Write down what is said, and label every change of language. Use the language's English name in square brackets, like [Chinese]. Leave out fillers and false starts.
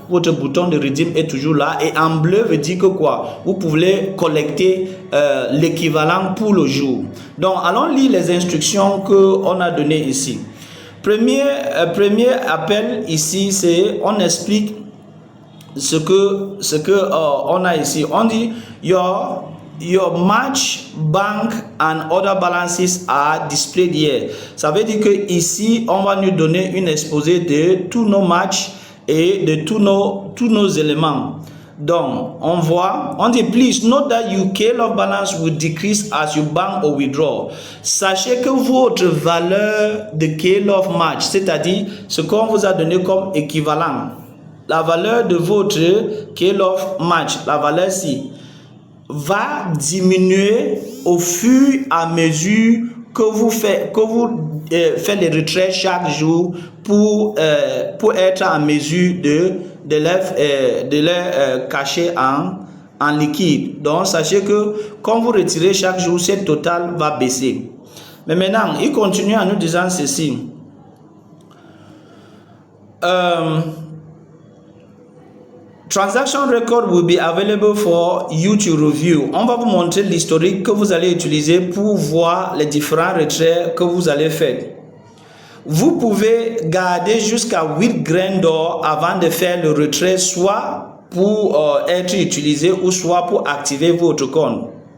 [French] Votre bouton de redeem est toujours là et en bleu veut dire que quoi, vous pouvez collecter l'équivalent pour le jour. Donc allons lire les instructions que on a données ici. Premier appel ici, c'est on explique ce que on a ici. On dit [English] your match bank and other balances are displayed here. [French] Ça veut dire que ici on va nous donner une exposé de tous nos matchs et de tous nos éléments. Donc on voit, on dit [English] please note that your K-Love balance will decrease as you bank or withdraw. [French] Sachez que votre valeur de K-Love match, c'est-à-dire ce qu'on vous a donné comme équivalent, la valeur de votre K-Love match, la valeur ici, va diminuer au fur et à mesure que vous faites les retraits chaque jour pour être en mesure de les cacher en liquide. Donc sachez que quand vous retirez chaque jour, ce total va baisser. Mais maintenant, il continue en nous disant ceci. [English] Transaction record will be available for you to review. [French] On va vous montrer l'historique que vous allez utiliser pour voir les différents retraits que vous allez faire. Vous pouvez garder jusqu'à 8 grains d'or avant de faire le retrait, soit pour être utilisé ou soit pour activer votre compte.